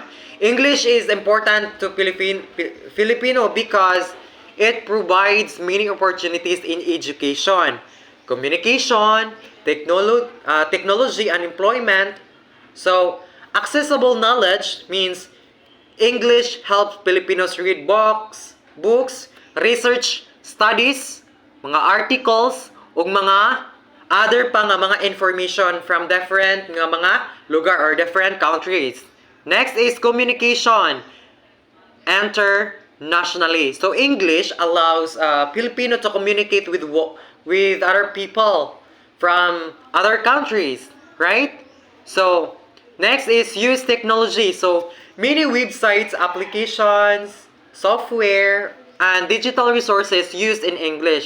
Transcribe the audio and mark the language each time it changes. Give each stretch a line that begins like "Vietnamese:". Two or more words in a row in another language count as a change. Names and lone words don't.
English: English is important to Filipino because it provides many opportunities in education, communication, technology, and employment. So accessible knowledge means English helps Filipinos read books, research studies,
Cebuano: mga articles, ug mga other pa nga mga information
English: from different
Cebuano: nga mga lugar
English: or different countries. Next is communication internationally. So English allows Filipino to communicate with other people from other countries, right? So next is use technology. So many websites, applications, software, and digital resources used in English.